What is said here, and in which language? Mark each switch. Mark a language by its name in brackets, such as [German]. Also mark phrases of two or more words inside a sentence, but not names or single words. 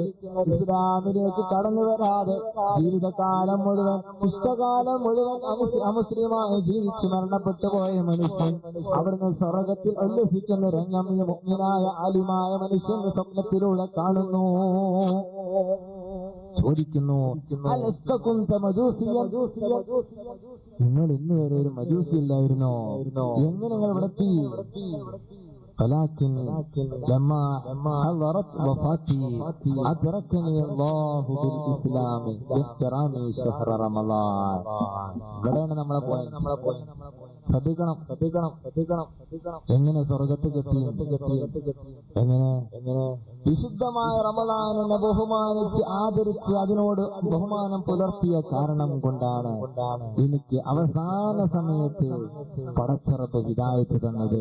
[Malayalam] ഇസ്ലാമിലേക്ക് കടന്നു വരാതെ ജീവിതകാലം മുഴുവൻ, ഇഷ്ടകാലം മുഴുവൻ അമുസ്ലിമായി ജീവിച്ച് മരണപ്പെട്ടു പോയ മനുഷ്യൻ അവിടുന്ന് സ്വർഗത്തിൽ ഉല്ലസിക്കുന്ന രംഗം ഈ മുഅ്മിനായ ആലിമായ മനുഷ്യന്റെ സ്വപ്നത്തിലൂടെ കാണുന്നു. ചോദിക്കുന്നു, നിങ്ങൾ ഇന്ന് വരെ ഒരു മജൂസി ഇല്ലായിരുന്നോ? എങ്ങനെ നിങ്ങൾ ഇവിടെ എത്തി? [Arabic] ولكن لما حضرت وفاتي أدركني الله بالإسلام باحترام شهر رمضان. [Malayalam] ഇവിടെയാണ് നമ്മളെ പോയിന്റ്. ശ്രദ്ധിക്കണം. എങ്ങനെ സ്വർഗത്തേക്ക് എങ്ങനെ വിശുദ്ധമായ റമദാനിനെ ബഹുമാനിച്ച് ആദരിച്ച് അതിനോട് ബഹുമാനം പുലർത്തിയ കാരണം കൊണ്ടാണ് എനിക്ക് അവസാന സമയത്ത് പടച്ചറബ് ഹിദായത്ത് തന്നത്.